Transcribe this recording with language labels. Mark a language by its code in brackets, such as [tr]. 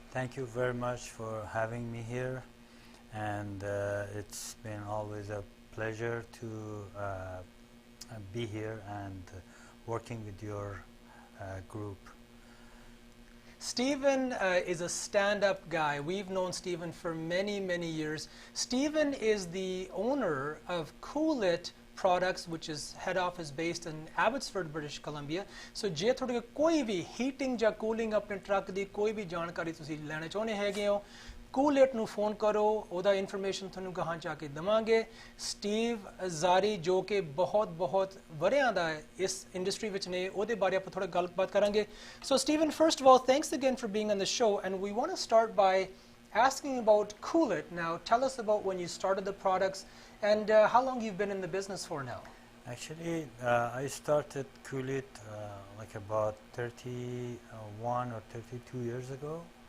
[en] Thank you very much for having me here, and it's been always a pleasure to be here and working with your group. Stephen is a stand-up guy. We've known Stephen for many years. Stephen is the owner of Cool-It Products, which is head office based in Abbotsford, British Columbia. [pa] So ਜੇ ਤੁਹਾਡੇ ਕੋਈ ਵੀ heating ਜਾਂ cooling ਆਪਣੇ truck ਦੀ ਕੋਈ ਵੀ ਜਾਣਕਾਰੀ ਤੁਸੀਂ ਲੈਣਾ ਚਾਹੁੰਦੇ ਹੈਗੇ ਹੋ, Cool-It ਨੂੰ ਫੋਨ ਕਰੋ, ਉਹਦਾ ਇਨਫੋਰਮੇਸ਼ਨ ਤੁਹਾਨੂੰ ਗਾਹਾਂ ਜਾ ਕੇ ਦੇਵਾਂਗੇ। ਸਟੀਵ ਜ਼ਾਰੀ ਜੋ ਕਿ ਬਹੁਤ ਵਰਿਆਂ ਦਾ ਇਸ ਇੰਡਸਟਰੀ ਵਿੱਚ ਨੇ, ਉਹਦੇ ਬਾਰੇ ਆਪਾਂ ਥੋੜਾ ਗੱਲਬਾਤ ਕਰਾਂਗੇ। [en] So Stephen, first of all, thanks again for being on the show, and we want to start by asking about Cool-It. Now tell us about when you started the products and how long you've been in the business for now. Actually, I started Cool-It like about 31 or 32 years ago.